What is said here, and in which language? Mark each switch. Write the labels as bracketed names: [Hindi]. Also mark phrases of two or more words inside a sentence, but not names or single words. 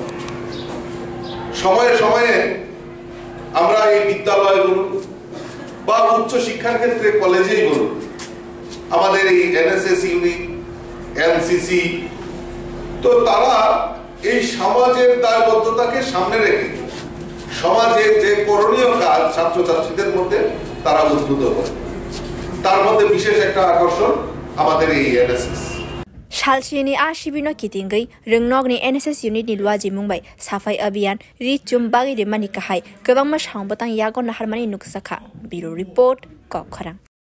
[Bangla] সময়ে সময়ে আমরা এই বিদ্যালয় বলুন বা উচ্চ শিক্ষার ক্ষেত্রে কলেজেই বলুন, আমাদের এই এনএসএস ইউনিট, এনসিসি, তো তারা এই সমাজের দায়বদ্ধতাকে সামনে রেখে সমাজের যে করণীয় কাজ ছাত্রছাত্রীদের মধ্যে তারা উদ্বুদ্ধ করে। তার মধ্যে বিশেষ একটা আকর্ষণ আমাদের এই এনএসএস। [Bodo] सालचिनि आ शिबिनो कितिंगै रंगनगनि एनएसएस यूनिट नि लुआजी मुंबाई साफाई अभियान रिचुम बागै रेमानि काहाय गोबां मा सांबतां यागन नाहारमानि नुकसाखा [English] bureau report [Bodo] कखरां।